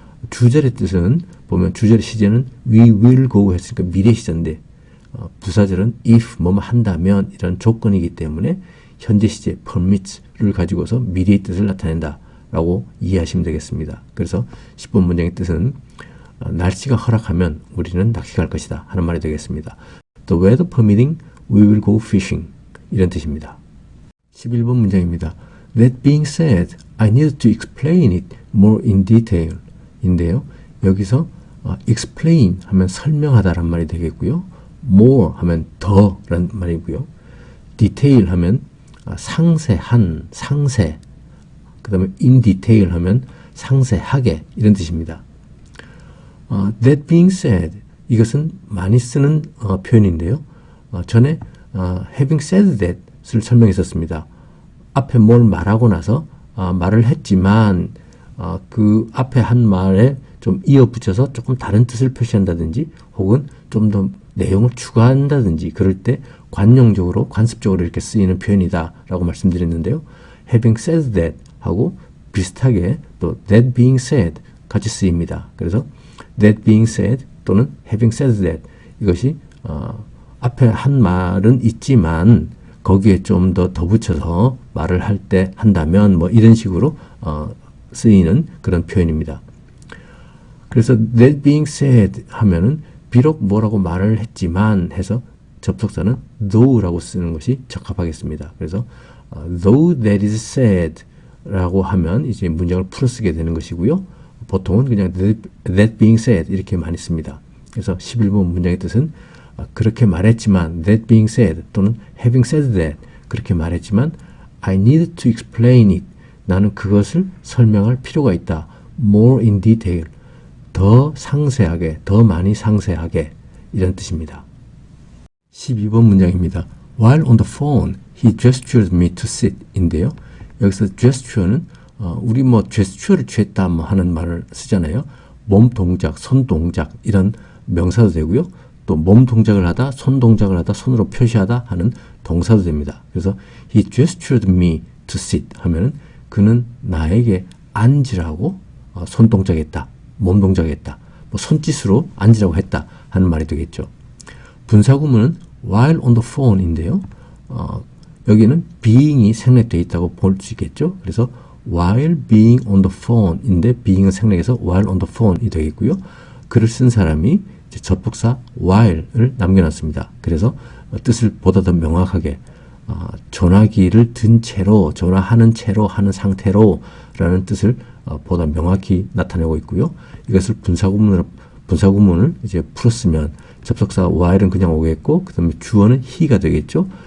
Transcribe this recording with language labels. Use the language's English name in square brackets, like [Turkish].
[Korean] 주절의 뜻은 보면 주절의 시제는 [English] we will go [Korean] 했으니까 미래 시제인데 부사절은 if 뭐뭐 한다면 이런 조건이기 때문에 현재 시제 permits를 가지고서 미래의 뜻을 나타낸다 라고 이해하시면 되겠습니다. 그래서 10번 문장의 뜻은 날씨가 허락하면 우리는 낚시 갈 것이다 하는 말이 되겠습니다. [English] The weather permitting, we will go fishing [Korean] 이런 뜻입니다. 11번 문장입니다. [English] That being said, I need to explain it more in detail [Korean] 인데요. 여기서 explain 하면 설명하다란 말이 되겠고요. more 하면 더 라는 말이고요. detail 하면 상세한, 상세 그 다음에 in detail 하면 상세하게 이런 뜻입니다. [English] That being said [Korean] 이것은 많이 쓰는 표현인데요. 전에 [English] having said that [Korean] 을 설명했었습니다. 앞에 뭘 말하고 나서 말을 했지만 그 앞에 한 말에 좀 이어붙여서 조금 다른 뜻을 표시한다든지 혹은 좀 더 내용을 추가한다든지 그럴 때 관용적으로 관습적으로 이렇게 쓰이는 표현이다 라고 말씀드렸는데요. [English] having said that [Korean] 하고 비슷하게 또 [English] that being said [Korean] 같이 쓰입니다. 그래서 [English] that being said [Korean] 또는 [English] having said that [Korean] 이것이 앞에 한 말은 있지만 거기에 좀 더 붙여서 말을 할 때 한다면 뭐 이런 식으로 쓰이는 그런 표현입니다. 그래서 [English] that being said [Korean] 하면은 비록 뭐라고 말을 했지만 해서 접속사는 though라고 쓰는 것이 적합하겠습니다. 그래서 [English] though that is said [Korean] 라고 하면 이제 문장을 풀어 쓰게 되는 것이고요. 보통은 그냥 [English] that being said [Korean] 이렇게 많이 씁니다. 그래서 11번 문장의 뜻은 그렇게 말했지만 that being said 또는 [English] having said that [Korean] 그렇게 말했지만 [English] I need to explain it [Korean] 나는 그것을 설명할 필요가 있다. [English] more in detail [Korean] 더 상세하게 더 많이 상세하게 이런 뜻입니다. 12번 문장입니다. [English] While on the phone he gestured me to sit [Korean] 인데요. 여기서 gesture는 우리 뭐 gesture를 취했다 뭐 하는 말을 쓰잖아요. 몸 동작, 손 동작 이런 명사도 되고요. 또 몸 동작을 하다, 손 동작을 하다, 손으로 표시하다 하는 동사도 됩니다. 그래서 [English] he gestured me to sit [Korean] 하면은 그는 나에게 앉으라고 손 동작했다, 몸 동작했다, 뭐 손짓으로 앉으라고 했다 하는 말이 되겠죠. 분사구문은 [English] while on the phone [Korean] 인데요. 여기는 being이 생략되어 있다고 볼 수 있겠죠. 그래서 [English] while being on the phone [Korean] 인데 being은 생략해서 [English] while on the phone [Korean] 이 되겠고요. 글을 쓴 사람이 이제 접속사 while을 남겨놨습니다. 그래서 뜻을 보다 더 명확하게 전화기를 든 채로, 전화하는 채로, 하는 상태로 라는 뜻을 보다 명확히 나타내고 있고요. 이것을 분사구문을 이제 풀었으면 접속사 while은 그냥 오겠고, 그 다음에 주어는 he가 되겠죠.